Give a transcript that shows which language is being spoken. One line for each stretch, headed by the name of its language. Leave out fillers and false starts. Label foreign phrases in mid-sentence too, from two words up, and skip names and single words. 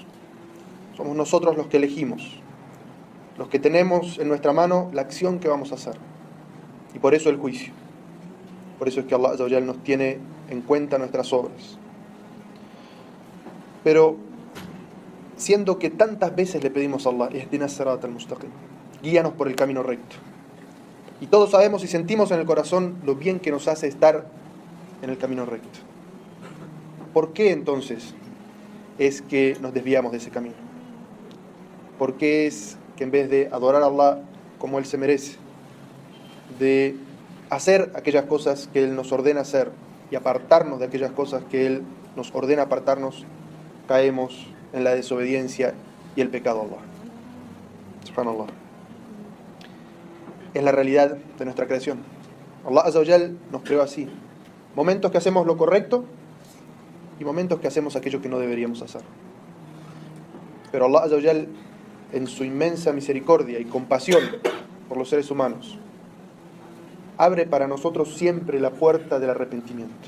Spanish: Somos nosotros los que elegimos, los que tenemos en nuestra mano la acción que vamos a hacer. Y por eso el juicio. Por eso es que
Arabic: الله عز وجل
Spanish: nos tiene en cuenta nuestras obras. Pero siendo que tantas veces le pedimos a Allah:
Arabic: اهدنا الصراط المستقيم,
Spanish: guíanos por el camino recto. Y todos sabemos y sentimos en el corazón lo bien que nos hace estar en el camino recto. ¿Por qué entonces es que nos desviamos de ese camino? ¿Por qué es que en vez de adorar a Allah como Él se merece, de hacer aquellas cosas que Él nos ordena hacer y apartarnos de aquellas cosas que Él nos ordena apartarnos, caemos en la desobediencia y el pecado a Allah? Subhanallah. Es la realidad de nuestra creación.
Arabic: الله عز وجل
Spanish: nos creó así: momentos que hacemos lo correcto y momentos que hacemos aquello que no deberíamos hacer. Pero
Arabic: الله عز وجل,
Spanish: en su inmensa misericordia y compasión por los seres humanos, abre para nosotros siempre la puerta del arrepentimiento.